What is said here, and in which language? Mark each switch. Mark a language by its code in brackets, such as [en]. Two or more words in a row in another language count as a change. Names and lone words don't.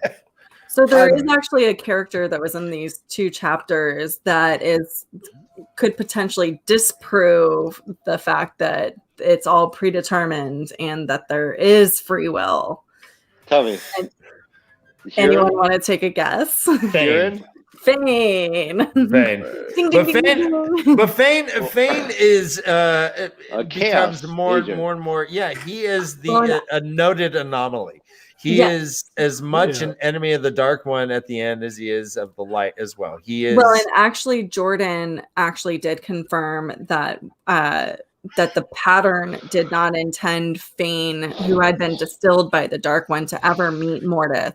[en] So there is actually a character that was in these 2 chapters that could potentially disprove the fact that it's all predetermined and that there is free will. Tell me. Anyone want to take a guess? Fane. Fane. Ding, ding, ding, ding. But Fane is becomes more agent. and more. Yeah, he is a noted anomaly. He is as much an enemy of the Dark One at the end as he is of the light as well. He is Well, and actually, Jordan actually did confirm that that the pattern did not intend Fane, who had been distilled by the Dark One, to ever meet Mordeth.